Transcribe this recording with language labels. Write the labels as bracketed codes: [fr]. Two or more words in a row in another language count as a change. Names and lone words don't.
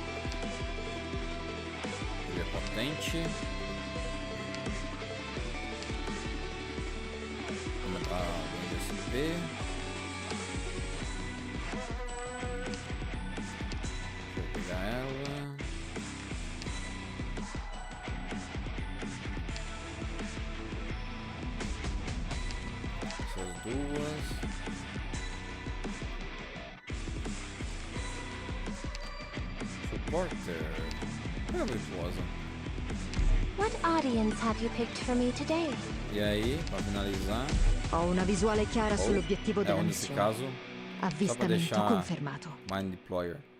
[pt] Potente. Vamos botar o USB. Vou pegar ela. Essas 2. [en] Supporter. What audience have you picked for me today? [pt] E aí, para finalizar, [it] Ho una visuale chiara sull'obiettivo della [pt] nesse [it] missione. [pt] caso, só para [it] Avvistamento [pt] deixar [it] confermato. Mind Deployer.